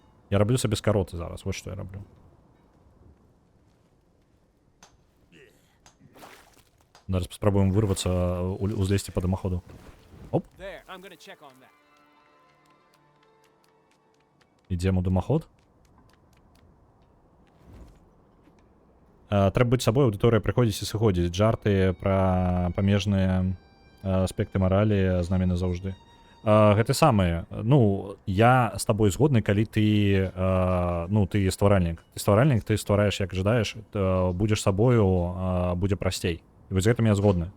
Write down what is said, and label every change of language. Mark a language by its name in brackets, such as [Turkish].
[Belarusian] Я раблю сабе скароты зараз, вот што я раблю. [Ukrainian] Зараз спробуємо вирватися, узлізти по димоходу. Оп. [English] There, I'm gonna check on that. [Ukrainian] Ідемо у димоход. Треба бути собою, аудиторія приходить і сиходить. [Belarusian] Жарти про памежныя аспекты маралі з намі назаўжды. Гэта самае, ну, я з табой згодны, калі ты, ну, ты стваральнік. Ты стваральнік, ты ствараеш як жадаеш, будзеш сабою, будзе прасцей. І вось гэтым я згодны.